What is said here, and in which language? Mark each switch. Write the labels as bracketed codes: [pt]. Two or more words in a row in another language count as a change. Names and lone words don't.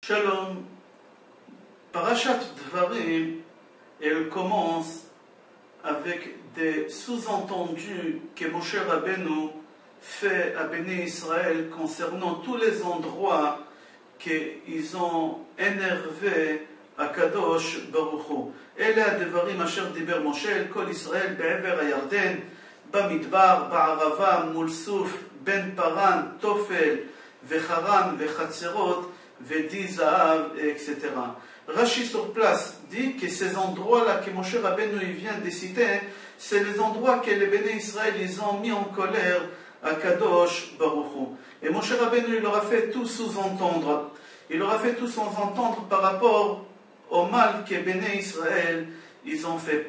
[fr] Shalom, Parashat Dvarim, elle commence avec des sous-entendus que Moshe Rabbeinu fait à Béni Israël concernant tous les endroits qu'ils ont énervé à Kadosh Baruch Hu. [he] אלה הדברים אשר דיבר משה אל כל ישראל בעבר הירדן, במדבר, בערבה, מול סוף, בין פרן, תופל וחרן וחצרות ודי זהב, [fr] etc. Rashi sur place dit que ces endroits-là que Moshe Rabbeinu vient de citer, c'est les endroits que les Béné Israël ils ont mis en colère à Kadosh Baruch Hu. Et Moshe Rabbeinu il leur a fait tout sous-entendre. Il leur a fait tout sous-entendre par rapport au mal que Béné Israël ils ont fait.